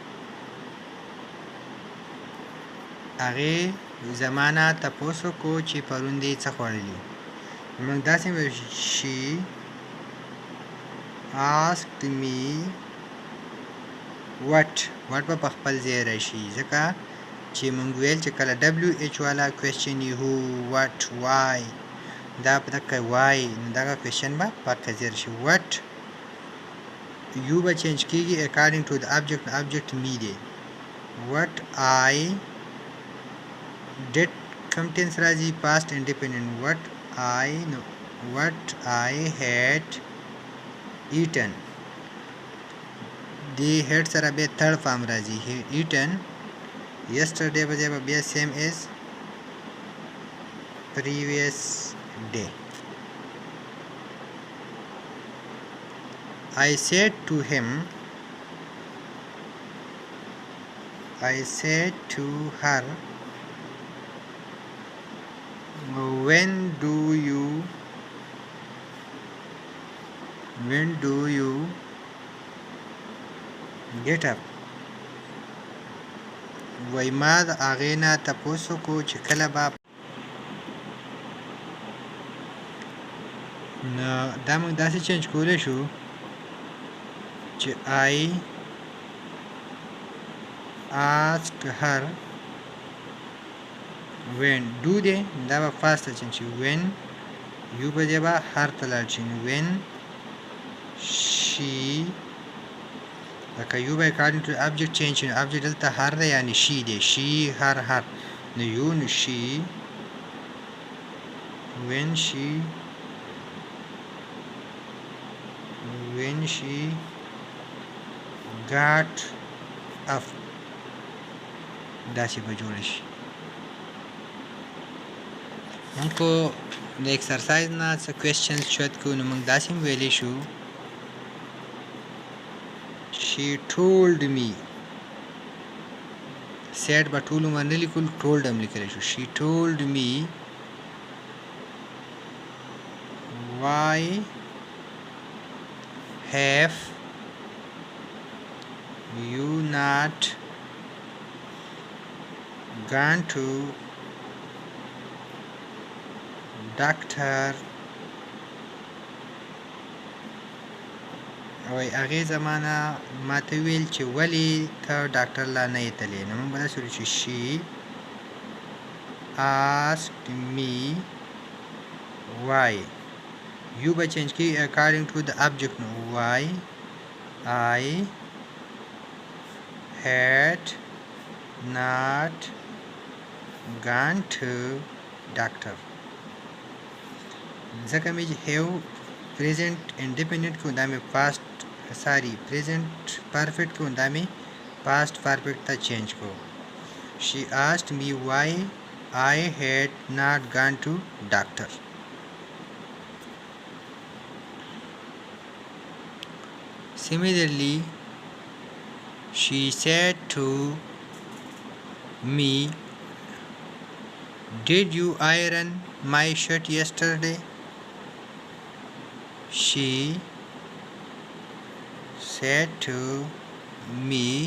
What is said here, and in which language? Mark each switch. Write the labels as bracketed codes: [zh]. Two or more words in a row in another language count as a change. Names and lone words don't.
[ps] هغې زمانه تپوس وکړو چې پرون دې څه خوړلي. موږ داسې وایو [en] she asked me what [ps] به په خپل ځای راشي ځکه چې موږ ویل چې کله WH والا کوېسچن یي [en] who what why [ps] دا په دقه why نو دغه کوېسچن به په هغه ځای راشي. [en] what you [ps] به چینج کېږي [en] according to the object. object me دی. what I did [ps] کوم ټینس راځي [en] past independent. what I had eaten دی head [ps] سره بیا [en] third form راځي eaten. yesterday [ps] به بیا [en] same as previous day. I said to him I said to her when do you get up. [ps] وای ما د هغې نه تپوس وکړو چې کله به نو دا موږ داسې چینج کولی شو چې [en] I asked her when do [ps] دی دا به fast ته چینج شي. [en] when you [ps] به دی به her ته لاړ شي. [en] when she لکه you به according to object change شي. [ps] object دلته her دی یعنی she دی. [en] she her [ps] نو یو نو شي [en] when she got up [ps] داسې به جوړ شي. موږ خو د ایکسرسایز نه څه کوېسچنز چوت کوو نو موږ داسې هم ویلی شو [en] she told me [ps] said به ټول عمر نه لیکلو told هم لیکلی شو [en] she told me why have you not gone to doctor [ps] وای هغې زمانه ماته ویل چې ولې ته ډاکټر لا نه یې تللی نو موږ به داسې ویلو چې she [en] asked me why you [ps] به چینج کړي [en] according to the object نو why I had not gone to doctor [ps] ځکه مې چې [en] have present independent [ps] کو دا مې [en] past present perfect [ps] کو دا مې [en] past perfect ته change کو she asked me why I had not gone to doctor similarly she said to me did you iron my shirt yesterday she said to me